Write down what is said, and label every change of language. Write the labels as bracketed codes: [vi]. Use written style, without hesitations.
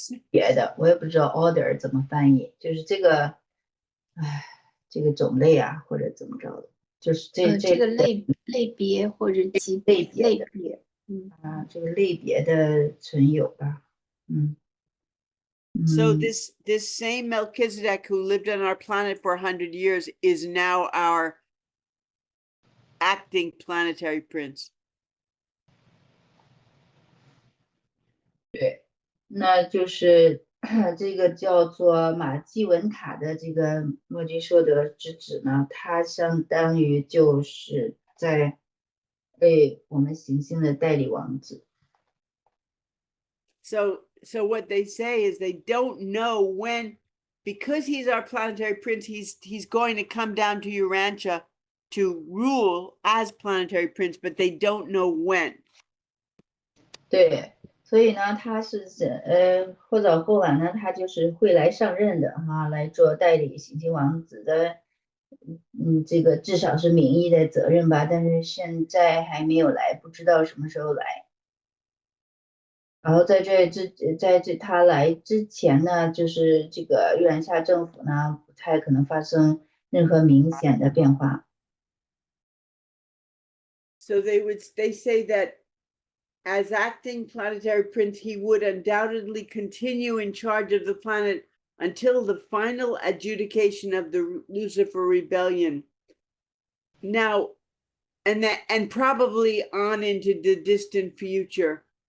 [zh] 别的我也不知道 order 怎么翻译，就是这个种类啊，或者怎么着的，就是这个类别或者级别类别，这个类别的存有吧， [en] So this same Melchizedek who lived on our planet for 100 years is now our acting planetary prince. [zh] 对，那就是这个叫做马基文塔的这个墨基色德之子呢，他相当于就是在为我们行星的代理王子。 [en] So what they say is they don't know when, because he's our planetary prince, he's going to come down to Urantia to rule as planetary prince, but they don't know when. [zh] 对，所以呢，他是或早或晚呢，他就是会来上任的哈，来做代理行星王子的，这个至少是名义的责任吧，但是现在还没有来，不知道什么时候来。然后在他来之前呢，就是这个玉兰下政府呢，不太可能发生任何明显的变化。 [en] So they say that as acting planetary prince, he would undoubtedly continue in charge of the planet until the final adjudication of the Lucifer rebellion. Now, and probably on into the distant future.